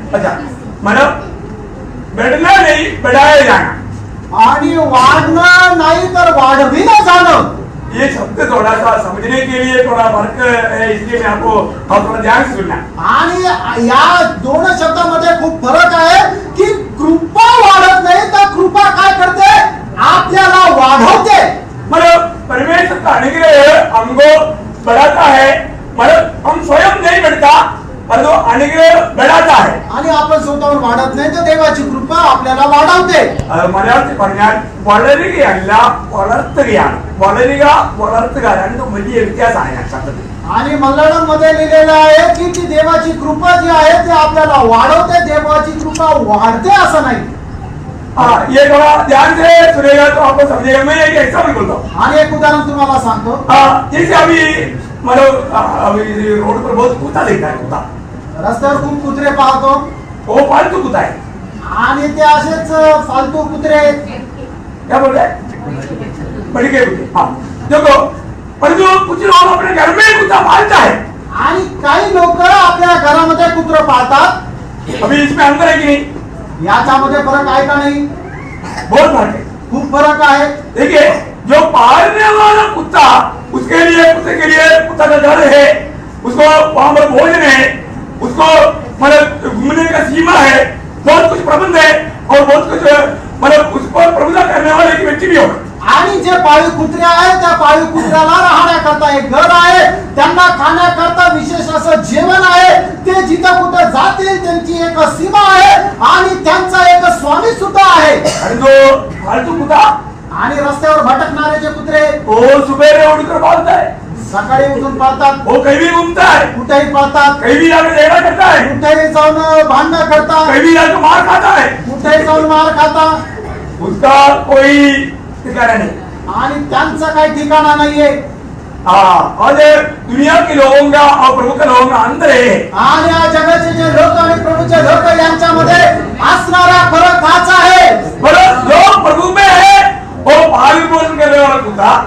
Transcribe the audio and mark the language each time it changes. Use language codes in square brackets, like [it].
[hi] अच्छा, मतलब बढ़ना नहीं बढ़ाया जाना, [mr] आणि वाढणं नाही तर वाढविलं जाणं। [hi] ये शब्द थोड़ा सा समझने के लिए थोड़ा फर्क है, इसलिए मैं आपको थोड़ा ध्यान से सुनना। [mr] आणि या दोन शब्दामध्ये खूप फरक आहे की कृपा वाढत नाही तर कृपा काय करते, आपल्याला वाढवते। [hi] मतलब परमेश्वर का अनुग्रह हमको बढ़ाता है, मतलब हम स्वयं नहीं बढ़ता पर तो अनुग्रह बढ़ाता है। [mr] आणि आपण स्वतःहून वाढत नाही तर देवाची कृपा आपल्याला वाढवते। [ml] മലയാളത്തിൽ പറഞ്ഞാൽ വളരുകയല്ല വളർത്തുകയാണ്, വളരുക രണ്ടും വലിയ വ്യത്യാസമാണ് ഞാൻ ശബ്ദത്തിൽ। [mr] आणि मल्याळम मध्ये लिहिलेलं आहे की ती देवाची कृपा जी आहे ती आपल्याला वाढवते, देवाची कृपा वाढते असं नाही। [hi] ये थोड़ा ध्यान से सुनेगा तो आपको समझेगा। मैं एक एग्जाम्पल बोलता हूँ। [mr] आणि एक उदाहरण तुम्हाला सांगतो। [hi] जैसे अभी मतलब अभी रोड पर बहुत कुत्ता दिखता है, कुत्ता [mr] रस्त्यावर खूप कुत्रे पाहतो, [hi] वो फालतू कुत्ता है। [mr] आणि ते असेच फालतू कुत्रे [hi] क्या बोल रहे हैं? बड़ी के कुत्ते। हाँ देखो, पर जो कुछ लोग अपने घर में कुत्ता पालता है, [mr] आणि काही लोक आपल्या घरामध्ये कुत्रा पाळतात। [hi] अभी इसमें अंतर है कि नहीं? [mr] याच्यामध्ये फरक आहे का [hi] नहीं? बहुत फर्क है, [mr] खूप फरक आहे। [hi] देखिए जो पालने वाला कुत्ता, उसके लिए कुत्ते के लिए कुत्ता का घर है, उसको वहां पर भोजन है, उसको मतलब घूमने का सीमा है, बहुत कुछ प्रबंध है और बहुत कुछ मतलब उसको प्रबंध करने वाले एक व्यक्ति भी होगा। [mr] आणि जे पाळीव कुत्रे आहेत त्या पाळीव कुत्र्याला राहण्याकरता एक घर आहे, त्यांना खाण्याकरता विशेष असं जेवण आहे, ते जिथं कुठं जातील त्यांची एक सीमा आहे आणि त्यांचा एक स्वामी सुद्धा आहे। आणि [hi] जो फालतू कुत्ता [mr] आणि रस्त्यावर भटकणारे जे कुत्रे, [hi] वो सुबह उठकर भागता है, [mr] सकाळी उठून पळतात, [hi] वो कहीं भी घूमता है, [mr] कुठेही पळतात, [hi] कहीं भी जाकर झगड़ा करता है, [mr] कुठेही जाऊन भांडण करतात, [hi] कहीं भी जाकर मार खाता है, [mr] कुठेही जाऊन मार खाता, [hi] उसका कोई ठिकाना नहीं। [mr] आणि त्यांचा काही ठिकाणा नाहीये। [hi] और दुनिया के लोगों का और प्रभु के लोगों का अंतर है। [mr] आणि या जगाचे जे लोक आणि प्रभूचे लोक यांच्यामध्ये असणारा फरक हाच आहे। [hi] पर जो प्रभु में है वो पालन पोषण करने वाला कुत्ता,